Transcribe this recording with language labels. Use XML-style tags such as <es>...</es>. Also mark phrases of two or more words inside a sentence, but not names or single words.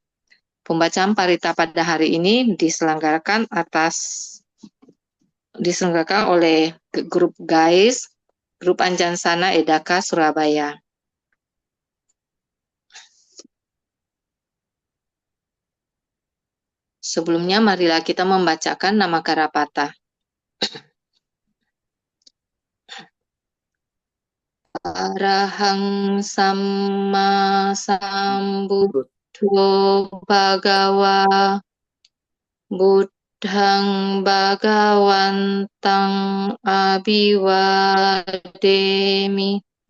<id>Pembacaan parita pada hari ini diselenggarakan oleh grup GAIS, Grup Anjansana Edaka, Surabaya. Sebelumnya marilah kita membacakan nama Karapata.</id> <pi>Arahang Samma Sambuddho Bhagawa Buddhang Bhagawantang Abhiwademi</pi>